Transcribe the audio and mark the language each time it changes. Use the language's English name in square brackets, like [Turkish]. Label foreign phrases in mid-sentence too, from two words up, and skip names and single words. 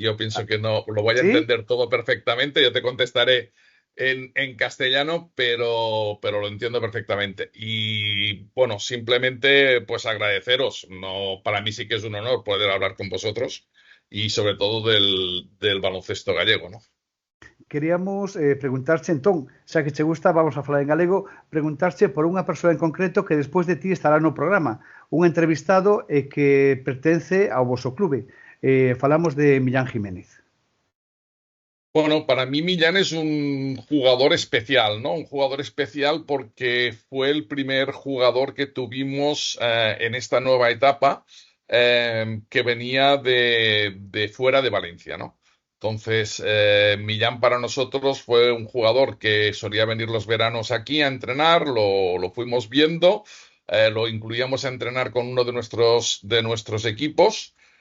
[Spanish] Yo pienso que no lo voy a entender todo perfectamente. Yo te contestaré en castellano, pero lo entiendo perfectamente. Y bueno, simplemente pues agradeceros. No, para mí sí que es un honor poder hablar con vosotros y sobre todo del baloncesto gallego, ¿no? [Galician] Queríamos preguntarche entón, xa que che gusta, vamos a falar en galego, preguntarche por unha persoa en concreto que despois de ti estará no programa, un entrevistado que pertence ao voso clube. Falamos de Millán Jiménez. [Spanish] Bueno, para mí Millán es un jugador especial, ¿no? Un jugador especial porque fue el primer jugador que tuvimos en esta nueva etapa que venía de fuera de Valencia, ¿no? Entonces, Millán para nosotros fue un jugador que solía venir los veranos aquí a entrenar, lo fuimos viendo, lo incluíamos a entrenar con uno de nuestros equipos.